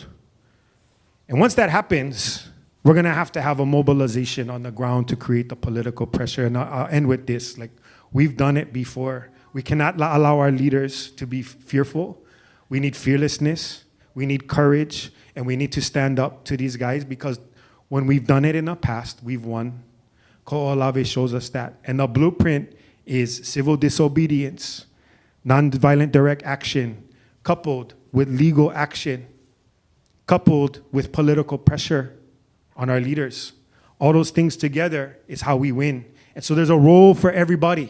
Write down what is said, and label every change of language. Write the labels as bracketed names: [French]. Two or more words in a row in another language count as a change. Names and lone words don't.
[English] And once that happens, we're going to have a mobilization on the ground to create the political pressure. And I'll end with this. Like, we've done it before. We cannot allow our leaders to be fearful. We need fearlessness. We need courage. And we need to stand up to these guys, because when we've done it in the past, we've won. Kahoʻolawe shows us that. And the blueprint is civil disobedience, nonviolent direct action, coupled with legal action, coupled with political pressure on our leaders. All those things together is how we win. And so there's a role for everybody.